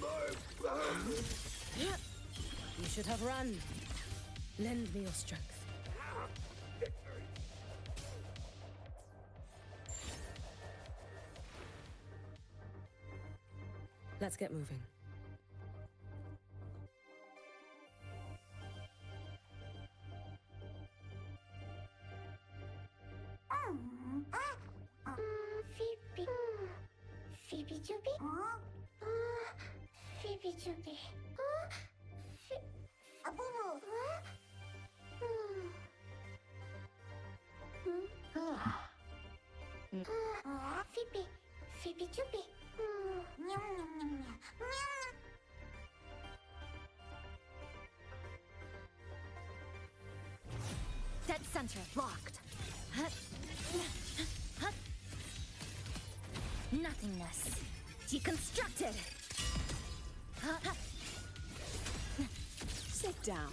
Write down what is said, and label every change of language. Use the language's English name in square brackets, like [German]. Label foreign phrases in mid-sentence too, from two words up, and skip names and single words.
[English] You should have run. Lend me your strength. Let's get moving. Phoebe. Phoebe Juby? Phoebe Juby. Boo. Phoebe. Phoebe Juby. Nyum, nyum, nyum, nyum. Nyum. Dead center locked. Nothingness deconstructed. Sit down.